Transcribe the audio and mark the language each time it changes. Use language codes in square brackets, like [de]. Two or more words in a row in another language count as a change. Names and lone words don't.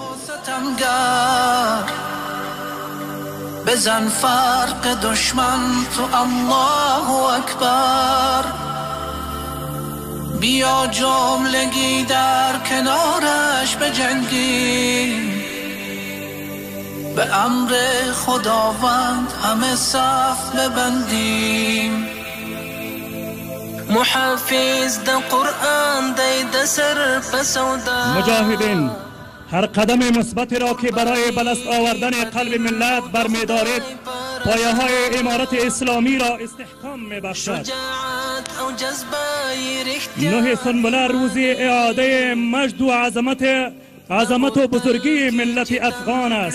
[fa] بزن فرق دشمن تو الله اکبر، بیا جملگی در کنارش بجنگیم، به امر خداوند همه صف ببندیم. [ps] محافظ د قرآن دی د سر پسودا [fa] مجاهدین، هر قدم مثبت را که برای بلست آوردن قلب ملت برمی‌دارید پایه های امارت اسلامی را استحکام می‌بخشد. 9 سنبله روز اعاده مجد و عظمت و بزرگی ملت افغان است.